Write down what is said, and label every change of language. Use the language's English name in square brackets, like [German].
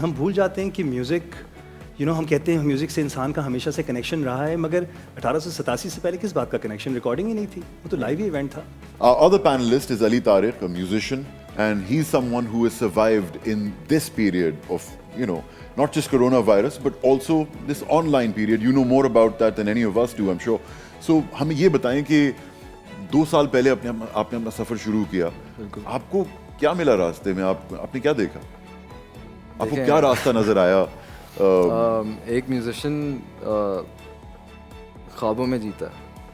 [Urdu] ہم بھول جاتے ہیں کہ میوزک, ہم کہتے ہیں میوزک سے انسان کا ہمیشہ سے کنیکشن رہا ہے, مگر 1887 سے پہلے کس بات کا کنیکشن؟ ریکارڈنگ ہی نہیں تھی, وہ تو لائیو ہی ایونٹ تھا. [English] Our other panelist is Ali Tariq, a musician, and he's someone who has survived in this period of, not just coronavirus, but also this online period. You know more about that than any of us do, I'm sure. [Urdu] So ہمیں یہ بتائیں کہ 2 سال پہلے آپ نے اپنا سفر شروع کیا, آپ کو کیا ملا راستے میں؟ آپ نے کیا دیکھا؟ آپ کو کیا راستہ نظر آیا؟ ایک میوزیشین خوابوں میں جیتا ہے.